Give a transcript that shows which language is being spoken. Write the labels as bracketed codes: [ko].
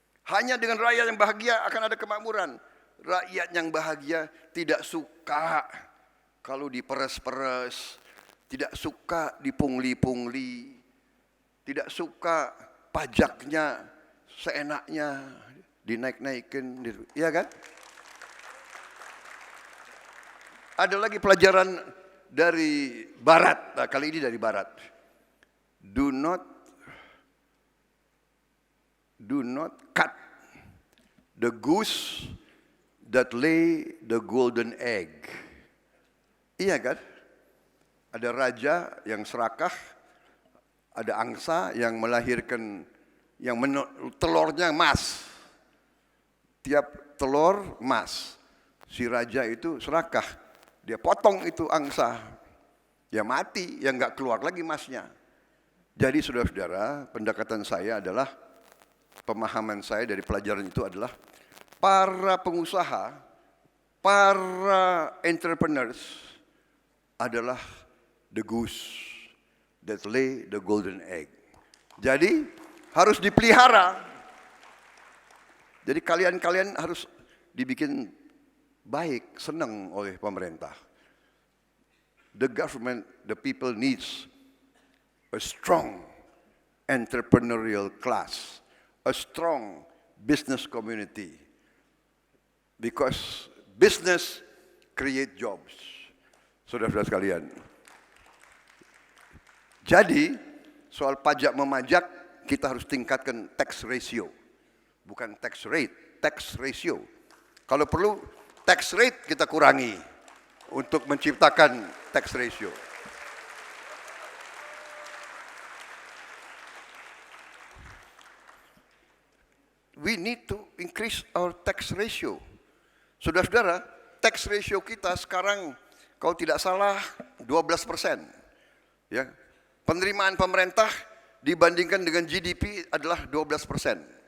[id] Hanya dengan rakyat yang bahagia akan ada kemakmuran. Rakyat yang bahagia tidak suka kalau diperes-peres, tidak suka dipungli-pungli, tidak suka pajaknya seenaknya dinaik-naikin, iya kan? Ada lagi pelajaran dari Barat, nah, kali ini dari Barat. [en] Do not cut the goose that lay the golden egg. [id] Iya kan? Ada raja yang serakah, ada angsa yang melahirkan, yang telurnya emas. Tiap telur emas. Si raja itu serakah, dia potong itu angsa. Ya mati, ya nggak keluar lagi emasnya. Jadi saudara-saudara, pendekatan saya adalah, pemahaman saya dari pelajaran itu adalah, para pengusaha, para entrepreneurs adalah [en] the goose that lay the golden egg. [id] Jadi harus dipelihara. Jadi kalian harus dibikin baik, senang oleh pemerintah. [en] The government, the people needs a strong entrepreneurial class, a strong business community. Because business create jobs. [id] Saudara-saudara sekalian. Jadi, soal pajak memajak, kita harus tingkatkan tax ratio. Bukan tax rate, tax ratio. Kalau perlu, tax rate kita kurangi untuk menciptakan tax ratio. [en] We need to increase our tax ratio. [id] Saudara-saudara, tax ratio kita sekarang kalau tidak salah 12%. Ya. Penerimaan pemerintah dibandingkan dengan GDP adalah 12%.